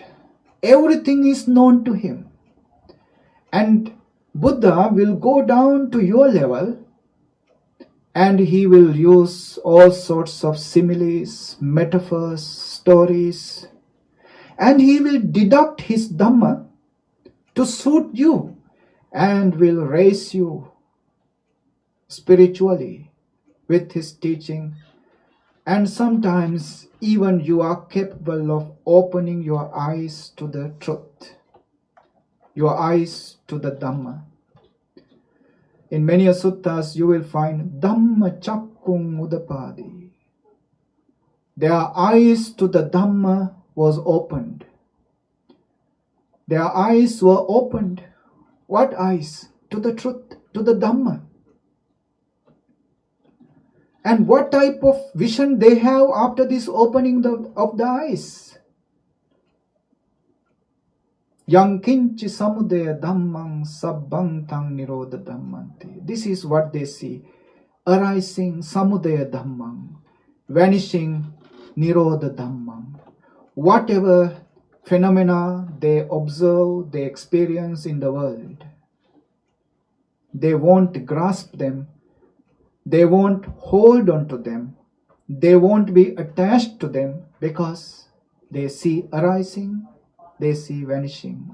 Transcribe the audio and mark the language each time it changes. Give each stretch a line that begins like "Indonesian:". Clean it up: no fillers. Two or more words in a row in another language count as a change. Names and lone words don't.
English: Everything is known to him. And Buddha will go down to your level and he will use all sorts of similes, metaphors, stories, and he will deduct his Dhamma to suit you and will raise you spiritually with his teaching. And sometimes even you are capable of opening your eyes to the truth, your eyes to the Dhamma. In many suttas you will find
Pali: Dhamma chakkung udapadi.
English: Their eyes to the Dhamma was opened. Their eyes were opened. What eyes? To the truth, to the Dhamma. And what type of vision they have after this opening of the eyes?
Pali: Yang kinchi samudaya dhammang sabbang tang nirodha dhammanti.
English: This is what they see. Arising
Pali: samudaya dhammang,
English: vanishing
Pali: nirodha dhammang.
English: Whatever phenomena they observe, they experience in the world, they won't grasp them, they won't hold on to them, they won't be attached to them because they see arising, they see vanishing.